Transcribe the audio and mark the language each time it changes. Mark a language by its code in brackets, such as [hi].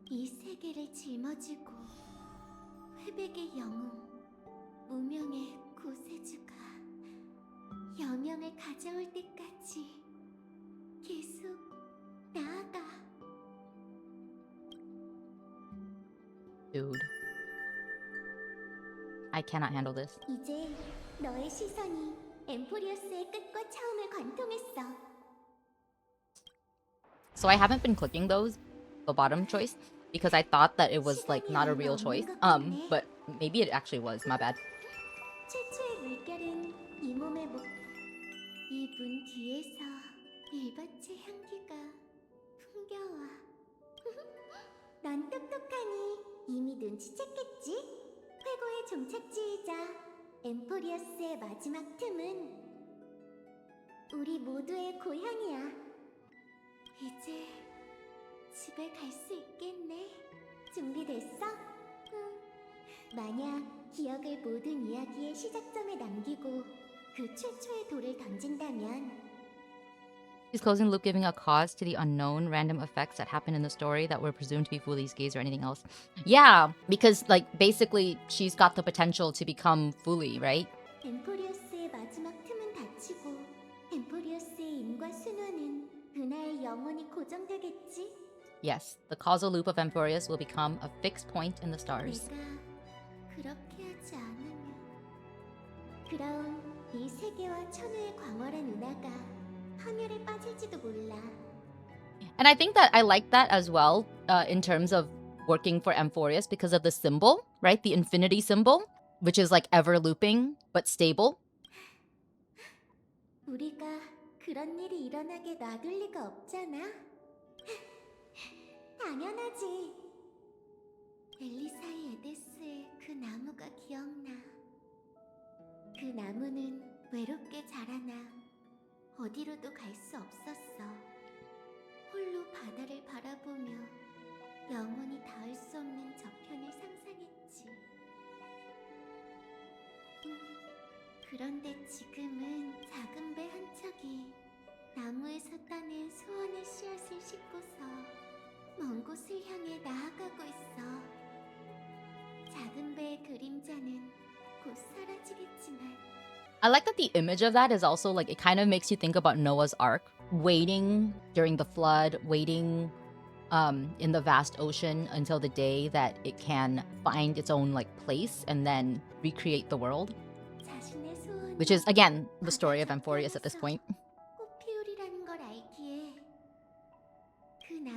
[ko] 이 세계를 짊어지고 회백의 영웅, 무명의 구세주가 여명을 가져올 때까지 계속 나아가. [en] Dude. I cannot handle this. [ko] 이제 너의 시선이 엠포리어스의 끝과 처음을 관통했어. [en] So I haven't been clicking those, the bottom choice, because I thought that it was like not a real choice. But maybe it actually was. My bad. [ko] 최초의 물결은 이 몸의 이분 뒤에서 밀밭의 향기가 풍겨와. 넌 똑똑하니 이미 눈치챘겠지? 회고의 종착지이자 엠포리어스의 마지막 틈은 우리 모두의 고향이야. 이제 집에 갈 수 있겠네. 준비됐어? 응. 만약 기억을 모든 이야기의 시작점에 남기고 그 최초의 돌을 던진다면 [en] She's closing the loop, giving a cause to the unknown random effects that happen in the story that were presumed to be Fuli's gaze or anything else. Yeah, because like basically she's got the potential to become Fuli, right? [ko] 엠포리어스의 마지막 틈은 닫히고 엠포리어스의 인과 순환은 그날 영원히 고정되겠지? [en] Yes, the causal loop of Amphoreus will become a fixed point in the stars. [ko] 내가 그렇게 하지 않으면 그럼 이 세계와 천우의 광활한 은하가 파멸에 빠질지도 몰라. [en] And I think that I like that as well in terms of working for Amphoreus because of the symbol, right? The infinity symbol, which is like ever looping but stable. [ko] 우리가 그런 일이 일어나게 놔둘 리가 없잖아. 당연하지. 엘리사이 에데스의 그 나무가 기억나. 그 나무는 외롭게 자라나 어디로도 갈 수 없었어. 홀로 바다를 바라보며 영원히 닿을 수 없는 저편을 상상했지. 그런데 지금은 작은 배 한 척이 나무에서 따낸 소원의 씨앗을 싣고서 먼 곳을 향해 나아가고 있어. 작은 배의 그림자는 곧 사라지겠지만 [en] I like that the image of that is also like it kind of makes you think about Noah's Ark, waiting during the flood, waiting in the vast ocean until the day that it can find its own like place and then recreate the world, [ko] 자신의 소원이 [en] which is again the story of Amphoreus at this point. [ko] 꽃 피우리라는 걸 알기에 그